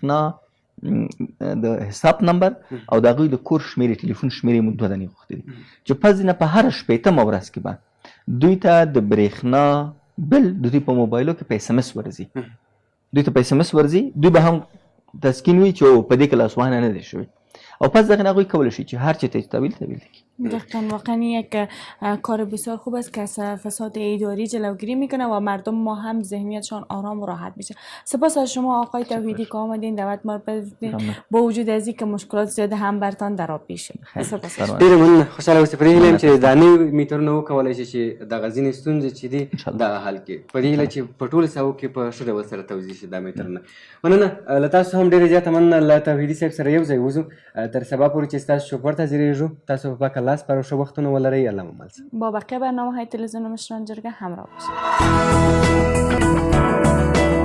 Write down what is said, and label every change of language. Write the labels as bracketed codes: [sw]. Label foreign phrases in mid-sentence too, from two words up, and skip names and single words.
[ps] برېښنا د حساب نمبر او د هغوی د کور شمېرې ټلیفون شمېرې موږ 2 دانې غوښتې دي چې پس نه په هره 80مه ورځ کې به دوی ته د برېښنا بل د دوی په موبایلو کې په SMS ورځي، دوی ته په SMS ورځي، دوی به هم تسکین وي چې په دې کې لاسوهنه نه دی شوی او پس دقیقا هغوی کولی شي چې هر چی تحویل کی. [fa] دقیقا واقعا یک کار بسیار خوب است که از فساد اداری جلوگیری میکنه و مردم ما هم ذهنیتشان آرام و راحت میشه. سپاس از شما آقای توحیدی که آمدین دعوت ما رو با وجود از اینکه مشکلات زیاد هم برتان در آب پیش. سپاس. [ps] ډېر مننه. خوشاله اوسئ. په دې هیله یم چې دا نوي میټرونه وکولی شي چې دغه ځینې ستونزې چې دي دغه حل کړي. په دې هیله چې په ټولو ساحو کې په ښه ډول سره توضیح شي دا میټرونه. مننه. له تاسو هم ډېره زیاته مننه. له توحیدي صاحب سره یو ځای وځو تر سبا پورې چې ستاسو شوپر ته حاضرېږو. تاسو په پاک الله سپارو. ښه وختونه ولرئ. الله مو مل شه. [fa] با بقیه برنامه‌های تلویزیون مشران جرگه همراه باشید.